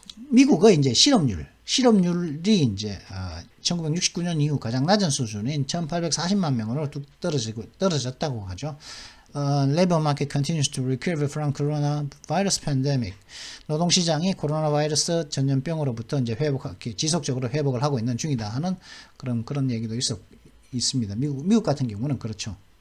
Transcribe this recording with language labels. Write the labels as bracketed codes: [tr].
[ko] 미국의 이제 실업률이 이제, 1969년 이후 가장 낮은 수준인 1,840만 명으로 뚝 떨어졌다고 하죠. [en] Labor market continues to recover from coronavirus pandemic. [ko] 노동시장이 코로나 바이러스 전염병으로부터 이제 지속적으로 회복을 하고 있는 중이다 하는 그런 얘기도 있습니다. 미국 같은 경우는 그렇죠.